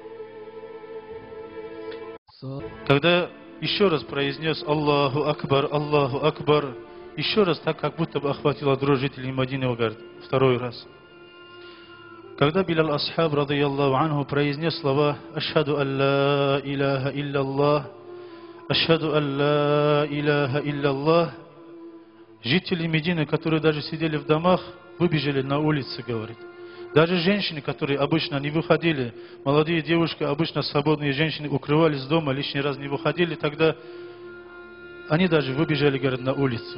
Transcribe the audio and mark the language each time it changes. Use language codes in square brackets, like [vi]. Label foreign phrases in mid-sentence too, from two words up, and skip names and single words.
[ru] Когда еще раз произнес [ar] الله أكبر, [ru] еще раз так, как будто бы охватила дрожь жителей Медины, говорит, второй раз. Когда Билал Асхаб, [ar] رضي الله عنه, [ru] произнес слова [ar] أشهد أن لا إله إلا الله, أشهد أن لا إله إلا الله, [ru] жители Медины, которые даже сидели в домах, выбежали на улицы, говорит. Даже женщины, которые обычно не выходили, молодые девушки, обычно свободные женщины, укрывались дома, лишний раз не выходили, тогда они даже выбежали, говорит, на улицу.